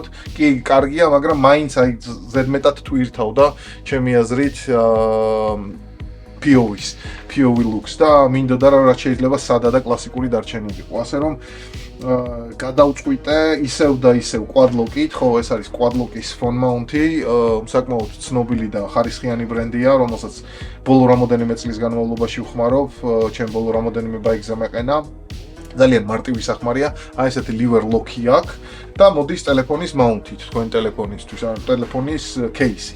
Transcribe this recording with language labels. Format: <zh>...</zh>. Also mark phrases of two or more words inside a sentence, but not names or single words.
<ka>კი, კარგია, მაგრამ მაინც აი ზედმეტად თვირთავდა ჩემი აზრით</ka> <en>POV looks</en> <ka>და მინდოდა რაც შეიძლება სადა და კლასიკური დარჩენილი იყო. ასე რომ გადავწყვიტე ისევ და ისევ quad-lock-ით, ხო, ეს არის quad-lock-ის</ka> <en>phone mount-</en> <ka>ი, საკმაოდ ცნობილი და ხარისხიანი ბრენდია, რომელსაც ბოლო რამოდენიმე წლის განმავლობაში ვხმარობ, ჩემ ბოლო რამოდენიმე ბაიკზე მეყენა. ძალიან მარტივი სახმარია, აი ესეთი</ka> <en>liver lock-</en> <ka>ი აქვს და მოდის ტელეფონის მაუნტით, თქვენ ტელეფონისთვის, ან ტელეფონის кейსით.</ka>